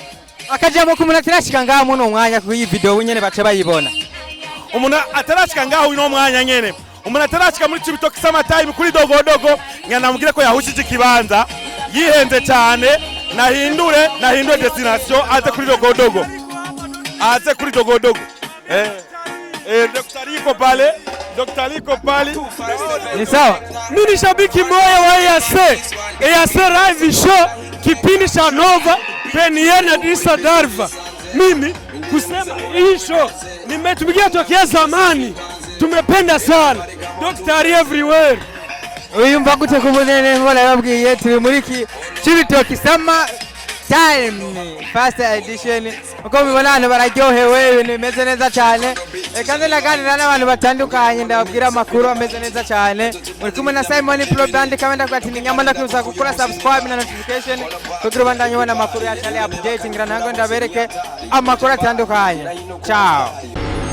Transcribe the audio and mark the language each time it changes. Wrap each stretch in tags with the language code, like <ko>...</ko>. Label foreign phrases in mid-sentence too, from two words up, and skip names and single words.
<rn>Akajambo kumuntu atarashika ngaha muno mwanya ku iyi video nyene bace bayibona. Umuntu atarashika ngaha uno mwanya nyene, umuntu atarashika muri Cibitoke Summer Time kuri dogodogo, nyanamubwire ko yahushije ikibanza, yihenze cyane. Nahindure destination aze kuri dogodogo, Dr. Liko pale</rn> <sw>ni sawa. Mimi ni shabiki moyo wa EAC live show, kipindi cha Nova Penier na Disa Darva. Mimi kusema hii show nimetumikia tokea zamani, tumependa sana. Dr. everywhere.</sw> <rn>Uyumva gute kubonene ngo nababwiye turi muri Cibitoke Summer Time First edition. uko mubibona abantu bararyohewe ibintu bimeze neza cyane kandi naganira n'abantu batandukanye ndababwira amakuru ameze neza cyane muri kumwe na Simon Pro Band kamenda kwati ni nyamanda kuza gukora subscribe na notification kugira ubandanye ubona amakuru ya channel update ngira nango ndabereke amakuru atandukanye ciao</rn>